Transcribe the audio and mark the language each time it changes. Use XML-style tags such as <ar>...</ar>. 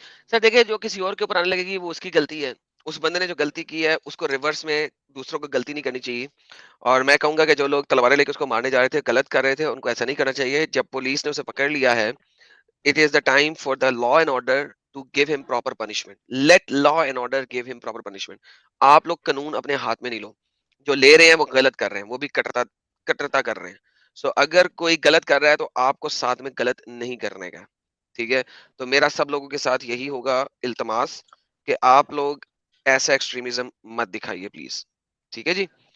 <hi>Sir देखिए, जो किसी और के ऊपर आने लगेगी वो उसकी गलती है। उस बंदे ने जो गलती की है उसको रिवर्स में दूसरों को गलती नहीं करनी चाहिए। और मैं कहूंगा कि जो लोग तलवारें लेकर उसको मारने जा रहे थे, गलत कर रहे थे, उनको ऐसा नहीं करना चाहिए। जब पुलिस ने उसे पकड़ लिया है,</hi> <en>it is the time for the law and order to give him proper punishment. Let law and order give him proper punishment.</en> <hi>आप लोग कानून अपने हाथ में नहीं लो, जो ले रहे हैं वो गलत कर रहे हैं, वो भी कट्टरता कर रहे हैं। सो अगर कोई गलत कर रहा है तो आपको साथ में गलत नहीं करने का, ठीक है। तो मेरा सब लोगों के साथ यही होगा इल्तमास कि आप लोग ऐसा एक्सट्रीमिज्म मत दिखाइए प्लीज, ठीक है जी।</hi>